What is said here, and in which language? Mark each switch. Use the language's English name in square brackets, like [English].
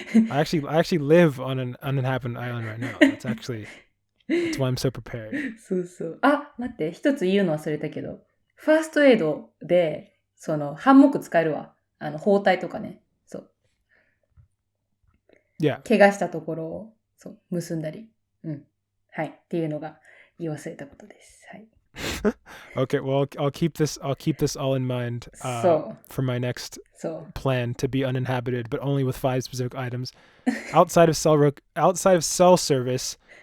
[English] I actually live on an uninhabited island right now. That's why I'm so prepared. [Japanese] そうそう。あ、待って、一つ言うの忘れたけど、ファーストエイドで、その、ハンモック使えるわ。包帯とかね。そう。 [English] Yeah. [Japanese] 怪我したところを、そう、結んだり。はい。っていうのが言い忘れたことです。はい。 [English] Okay, well, I'll keep this all in mind for my next plan to be uninhabited, but only with 5 specific items outside of cell service.